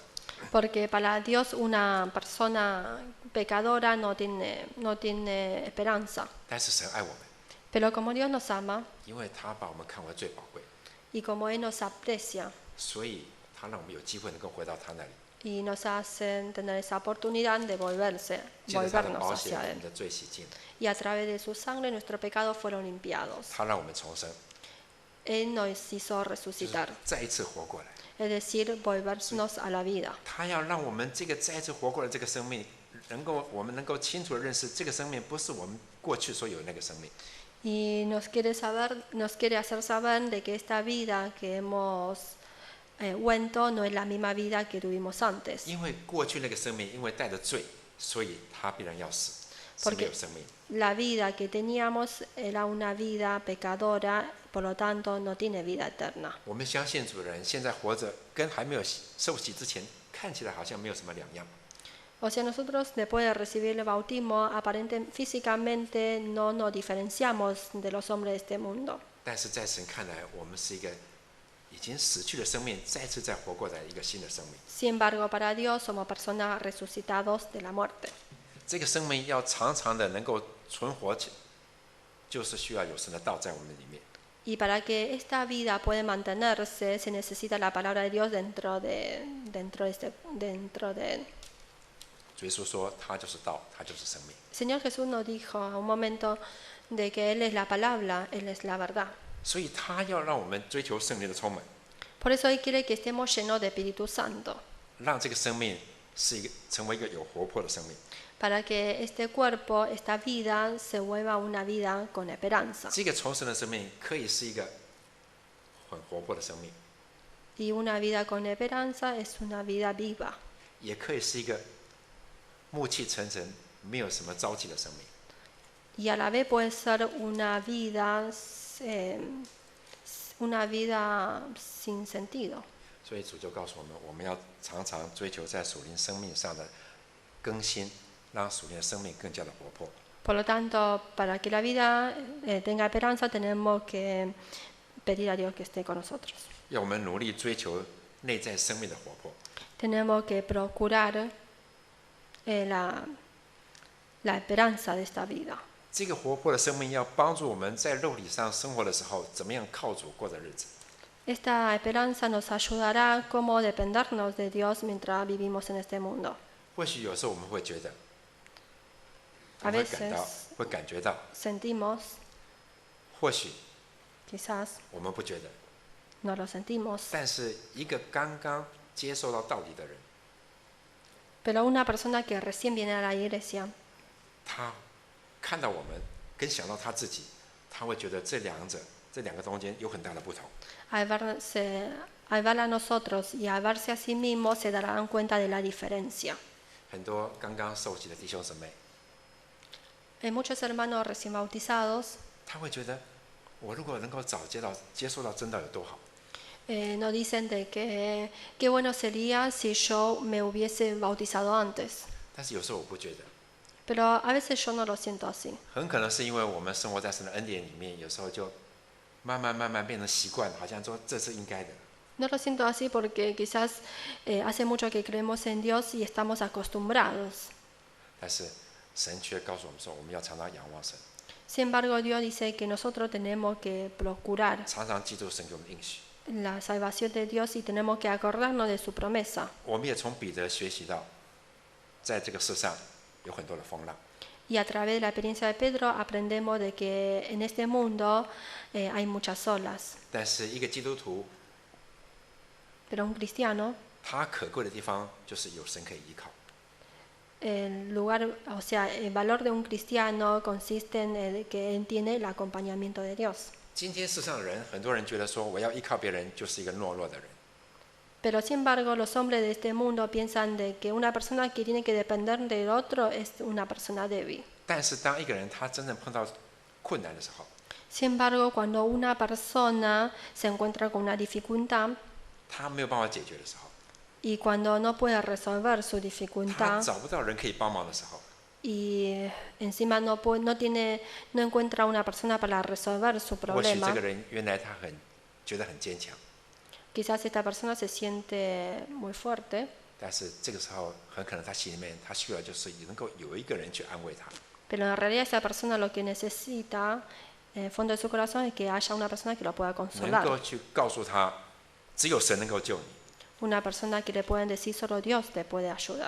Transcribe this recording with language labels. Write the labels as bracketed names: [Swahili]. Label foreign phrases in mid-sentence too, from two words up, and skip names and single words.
[Spanish] Porque para Dios una persona pecadora no tiene esperanza. [Chinese] 但是神爱我们， [Spanish] Pero como Dios nos ama [Chinese] 因为他把我们看为最宝贵， [Spanish] y como Él nos aprecia [Chinese] 所以他让我们有机会能够回到他那里， [Spanish] y nos hace tener esa oportunidad de [Chinese] 借着他的 [Spanish] volvernos [Chinese] 保险， [Spanish] hacia [Chinese] 我 [Spanish] Él. [Chinese] 们的罪洗净了， [Spanish] Y a través de su sangre nuestros pecados fueron limpiados. [Chinese] 他让我们重生， [Spanish] Él nos hizo [Chinese] 就是 [Spanish] resucitar, [Chinese] 再一次活过来。 [Spanish] es decir, volvernos a la vida. [Chinese] 他要让我们这个再一次活过来这个生命，我们能够清楚的认识，这个生命不是我们过去所有的那个生命。 [Spanish] Y nos quiere hacer saber de que esta vida que hemos vuelto no es la misma vida que tuvimos antes. [Chinese] 因为过去那个生命因为带着罪，所以他必然要死。是没有生命。 [Spanish] La vida que teníamos era una vida pecadora, por lo tanto no tiene vida eterna. [Chinese] 我们相信主的人现在活着，跟还没有受洗之前看起来好像没有什么两样。 [Spanish] O sea, nosotros después de recibir el bautismo, aparentemente físicamente no nos diferenciamos de los hombres de este mundo. [Chinese] 但是在神看来，我们是一个已经死去的生命，再次再活过来一个新的生命。 [Spanish] Sin embargo, para Dios somos personas resucitados de la muerte. [Chinese] 这个生命要常常的能够存活起，就是需要有神的道在我们里面。 [Spanish] Y para que esta vida pueda mantenerse, se necesita la palabra de Dios dentro de [Chinese] 主耶稣说，他就是道，他就是生命。 [Spanish] Señor Jesús nos dijo a un momento de que Él es la palabra, Él es la verdad. [Chinese] 所以他要让我们追求圣灵的充满， [Spanish] Por eso Él quiere que estemos llenos de Espíritu Santo, [Chinese] 让这个生命成为一个有活泼的生命。 [Spanish] para que este cuerpo, esta vida, se vuelva una vida con esperanza. [Chinese] 这个重生的生命可以是一个很活泼的生命， [Spanish] Y una vida con esperanza es una vida viva. [Chinese] 也可以是一个暮气沉沉、没有什么朝气的生命。 [Spanish] Y a la vez puede ser una vida sin sentido. [Chinese] 所以主就告诉我们，我们要常常追求在属灵生命上的更新，让属灵的生命更加的活泼。 [Spanish] Por lo tanto, para que la vida tenga esperanza, tenemos que pedir a Dios que esté con nosotros. [Chinese] 要我们努力追求内在生命的活泼。 [Spanish] Tenemos que procurar la esperanza de esta vida. [Chinese] 这个活泼的生命要帮助我们在肉体上生活的时候，怎么样靠主过的日子。 [Spanish] Esta esperanza nos ayudará a cómo dependernos de Dios mientras vivimos en este mundo. [Chinese] 或许有时候我们会觉得， [Spanish] A [Chinese] 会感觉到， [Spanish] Sentimos, [Chinese] 或许 [Spanish] quizás [Chinese] 我们不觉得， [Spanish] no lo sentimos, [Chinese] 但是一个刚刚接受到道理的人， [Spanish] pero una persona que recién viene a la iglesia, [Chinese] 他看到我们，跟想到他自己，他会觉得这两个中间有很大的不同。 [Spanish] al ver a nosotros y al verse a sí mismo, se darán cuenta de la diferencia. [Chinese] 很多刚刚受洗的弟兄姊妹， [Spanish] Hay muchos hermanos recién bautizados [Chinese] 他会觉得，我如果能够早接受到真道有多好。 [Spanish] nos dicen de que qué bueno sería si yo me hubiese bautizado antes. [Chinese] 但是有时候我不觉得， [Spanish] Pero a veces yo no lo siento así. [Chinese] 很可能是因为我们生活在神的恩典里面，有时候就慢慢变成习惯，好像说这是应该的。 [Spanish] No lo siento así porque quizás hace mucho que creemos en Dios y estamos acostumbrados. [Chinese] 但是神却告诉我们说，我们要常常仰望神， [Spanish] Sin embargo, Dios dice que nosotros tenemos que procurar [Chinese] 常常记住神给我们的应许。 [Spanish] la salvación de Dios y tenemos que acordarnos de su promesa. [Chinese] 我们也从彼得学习到，在这个世上有很多的风浪， [Spanish] Y a través de la experiencia de Pedro aprendemos de que en este mundo hay muchas olas. [Chinese] 但是一个基督徒， [Spanish] Pero un cristiano, [Chinese] 他可贵的地方就是有神可以依靠。 [Spanish] el valor de un cristiano consiste en que él tiene el acompañamiento de Dios. [Chinese] 今天世上的人，很多人觉得说，我要依靠别人就是一个懦弱的人。 [Spanish] Pero sin embargo, los hombres de este mundo piensan de que una persona que tiene que depender del otro es una persona débil. [Chinese] 但是当一个人他真正碰到困难的时候， [Spanish] Sin embargo, cuando una persona se encuentra con una dificultad [Chinese] 他没有办法解决的时候， [Spanish] y cuando no puede resolver su [Chinese] 他 [Spanish] dificultad [Chinese] 找不到人可以帮忙的时候， [Spanish] y encima no encuentra una persona para resolver su [Chinese] 或许这 [Spanish] problema, [Chinese] 个人原来他觉得很坚强， [Spanish] quizás esta persona se siente muy fuerte, [Chinese] 但是这个时候很可能他心里面他需要就是能够有一个人去安慰他。 [Spanish] pero en realidad esa persona lo que necesita en el fondo de su corazón es que haya una persona que lo pueda [Chinese] 能 [Spanish] consolar. [Chinese] 够去告诉他，只有神能够救你。 [Spanish] Una persona que le pueden decir solo Dios te puede ayudar.